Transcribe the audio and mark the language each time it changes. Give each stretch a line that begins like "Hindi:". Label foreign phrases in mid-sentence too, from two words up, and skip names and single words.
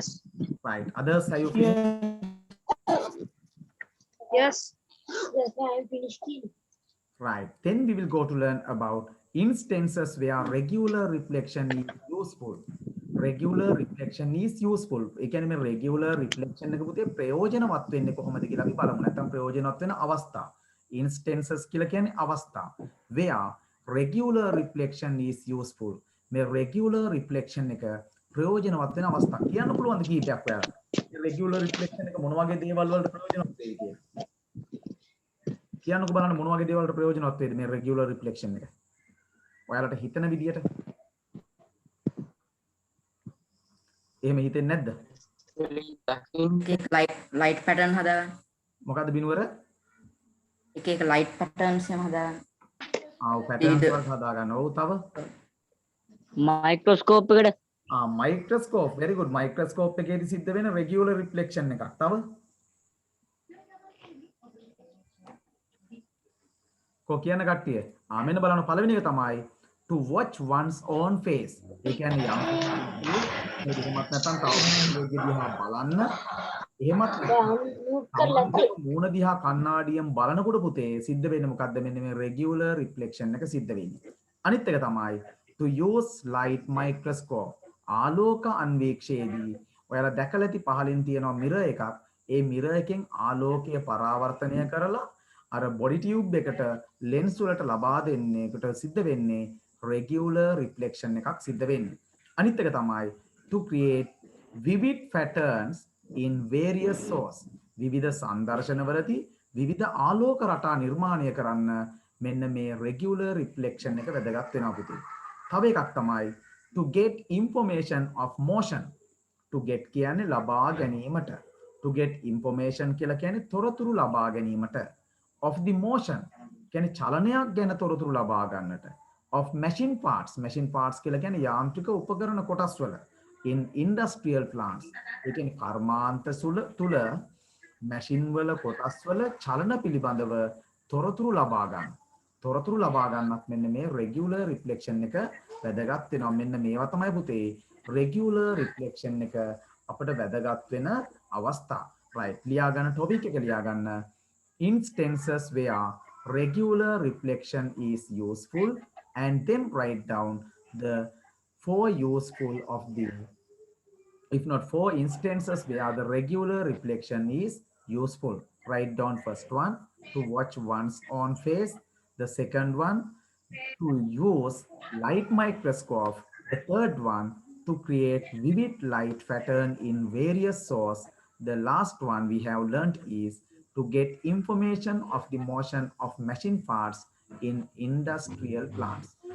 English: Right, others, have you finished? Yes. Yes, I am finished. Right, then we will go to learn about instances where regular reflection is useful. Regular reflection is useful.
Sinhala: ඒ කියන්නේ මේ
English: regular reflection
Sinhala: එක පුතේ ප්‍රයෝජනවත් වෙන්නේ කොහොමද කියලා අපි බලමු. නැත්නම් ප්‍රයෝජනවත් වෙන අවස්ථා. Instances කියලා කියන්නේ අවස්ථා.
English: Where regular reflection is useful.
Sinhala: මේ
English: regular reflection
Sinhala: එක ප්‍රයෝජනවත් වෙන අවස්ථා. කියන්න පුළුවන්ද කීපයක් ඔයාලට? මේ
English: regular reflection
Sinhala: එක මොන වගේ දේවල් වලට ප්‍රයෝජනවත් වෙයි කියලා? කියන්නකෝ බලන්න මොන වගේ දේවල් වලට ප්‍රයෝජනවත් වේද මේ
English: regular reflection
Sinhala: එක? ඔයාලට හිතන විදියට. එහෙම හිතෙන්නේ නැද්ද?
English: light pattern
Sinhala: හදාගන්න. මොකද්ද බිනුවර? එක එක
English: light patterns
Sinhala: එහෙම හදාගන්න. ආ පැටර්න්ස් වලට හදා ගන්න. ඔව් තව මයික්‍රොස්කෝප් එකට මයික්‍රොස්කෝප්
English: very good
Sinhala: මයික්‍රොස්කෝප් එකේදී සිද්ධ වෙන
English: regular reflection
Sinhala: එකක්. තව කො කියන කට්ටිය මෙන්න බලන්න පළවෙනි එක තමයි
English: to watch one's own face.
Sinhala: ඒ කියන්නේ යම් එහෙමත් නැත්නම් තව දිහා බලන්න එහෙමත් මූණ දිහා කණ්ණාඩියෙන් බලනකොට පුතේ සිද්ධ වෙන්නේ මොකද්ද? මෙන්න මේ
English: regular reflection
Sinhala: එක සිද්ධ වෙන්නේ. අනිත් එක තමයි
English: to use light microscope.
Sinhala: ආලෝක අන්වීක්ෂයේදී ඔයාලා දැකලා ඇති පහලින් තියෙනවා mirror එකක්. ඒ mirror එකෙන් ආලෝකය පරාවර්තනය කරලා අර
English: body tube
Sinhala: එකට lens වලට ලබා දෙන්නේ එකට සිද්ධ වෙන්නේ
English: regular reflection
Sinhala: එකක් සිද්ධ වෙන්නේ. අනිත් එක තමයි
English: to create vivid patterns in various source.
Sinhala: විවිධ සංදර්ශනවලදී විවිධ ආලෝක රටා නිර්මාණය කරන්න මෙන්න මේ
English: regular reflection
Sinhala: එක වැදගත් වෙනවා පුතේ. තව එකක් තමයි
English: to get information of motion. to get
Sinhala: කියන්නේ ලබා ගැනීමට.
English: to get information
Sinhala: කියලා කියන්නේ තොරතුරු ලබා ගැනීමට.
English: of the motion
Sinhala: කියන්නේ චලනයක් ගැන තොරතුරු ලබා ගන්නට.
English: of machine parts
Sinhala: කියලා කියන්නේ යාන්ත්‍රික උපකරණ කොටස් වල
English: in industrial plants
Sinhala: ඒ කියන්නේ කර්මාන්ත තුල මැෂින් වල කොටස් වල චලන පිළිබඳව තොරතුරු ලබා ගන්න. තොරතුරු ලබා ගන්නත් මෙන්න මේ
English: regular reflection
Sinhala: එක වැදගත් වෙනවා. මෙන්න මේවා තමයි පුතේ
English: regular reflection
Sinhala: එක අපිට වැදගත් වෙන අවස්ථා.
English: right
Sinhala: ලියා ගන්න topic එක ලියා ගන්න
English: instances where regular reflection is useful and then write down the four useful of the if not four instances where the regular reflection is useful. Write down first one to watch one's own face, the second one to use light microscope, the third one to create vivid light pattern in various source, the last one we have learned is to get information of the motion of machine parts in industrial plants.